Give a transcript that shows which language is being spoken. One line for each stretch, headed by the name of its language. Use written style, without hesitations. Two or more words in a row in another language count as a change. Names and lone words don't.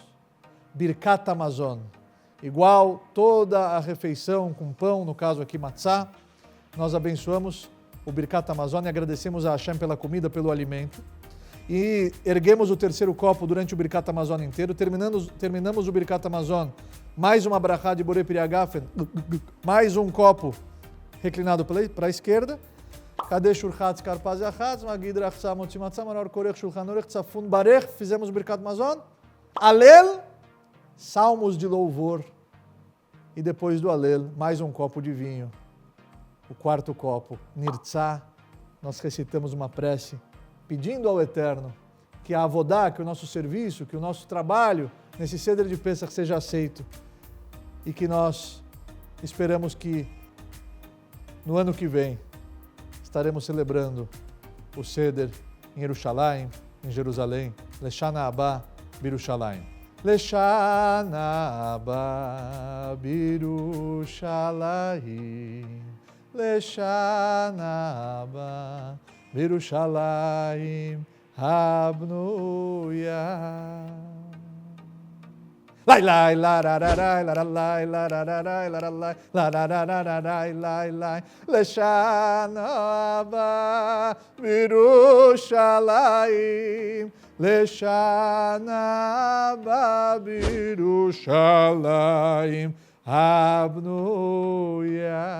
Hebrew: ברכת המזון,
Portuguese: igual toda a refeição com pão, no caso aqui matzá, nós abençoamos o Birkat Hamazon e agradecemos a Hashem pela comida, pelo alimento. E erguemos o terceiro copo durante o
Hebrew: ברכת המזון
Portuguese: inteiro, terminamos o
Hebrew: ברכת המזון,
Portuguese: mais uma brachá de
Hebrew: בורא פרי הגפן,
Portuguese: mais um copo reclinado para a esquerda.
Hebrew: קדש ורחץ כרפס יחץ, מגיד רחצה מוציא מצה, מרור כורך שלחן עורך צפון ברך,
Portuguese: fizemos o
Hebrew: ברכת המזון.
Portuguese: Alel, salmos de louvor. E depois do Alel, mais um copo de vinho. O quarto copo, Nirtzah, nós recitamos uma prece pedindo ao Eterno que a avodá, que o nosso serviço, que o nosso trabalho nesse Seder de Pesach seja aceito e que nós esperamos que no ano que vem estaremos celebrando o Seder em Yerushalayim, em Jerusalém,
Hebrew: לשנה הבאה בירושלים. לשנה הבאה בירושלים, לשנה הבאה בירושלים הבנויה. Lai lai la ra ra ra la ra lai la ra ra ra la ra lai la ra ra ra ra lai lai lai לשנה הבאה בירושלים, לשנה הבאה בירושלים הבנויה.